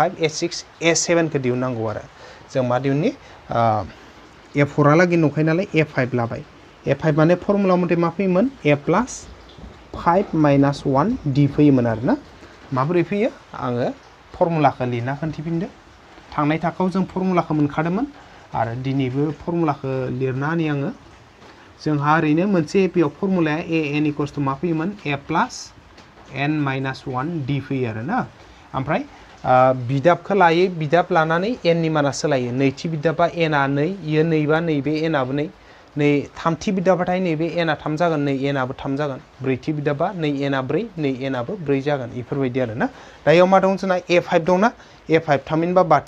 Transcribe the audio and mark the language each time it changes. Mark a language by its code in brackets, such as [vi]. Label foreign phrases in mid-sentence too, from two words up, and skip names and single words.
[brx] A6 A7 खौ दिहुननांगौ आरो जों मा दिहुननि A4 हालागै दंखायो नालाय A5 लाबाय A5 माने फर्मुला मथे मा फैयोमोन [en] A plus 5 minus 1 D [brx] फैयोमोन आरो ना माबोरै फैयो आङो फर्मुलाखौ लिरना खोन्थिफिनदो थांनाय थाखोआव जों फर्मुलाखौ मोनखादोंमोन आरो दिनैबो फर्मुलाखौ लिरना होनि आङो जोंहा ओरैनो मोनसे एपिआव फर्मुलाया [en] an equals to [brx] मा फैयोमोन [en] A plus n minus 1 D [brx] फैयो आरो ना ओमफ्राय बिदाबखौ लायो बिदाब लानानै n नि माना सोलायो नैथि बिदाबा n आ 2 इयो 2 बा नैबे n आबो 2 नै थामथि बिदाबाथाय नैबे n आ 3 जागोन नै n आबो 3 जागोन ब्रैथि बिदाबा नै n आ 4 नै n आबो 4 जागोन बेफोरबायदि आरो ना दायो मा दं जोंना A5 दंना A5 थामहिनबा बाथि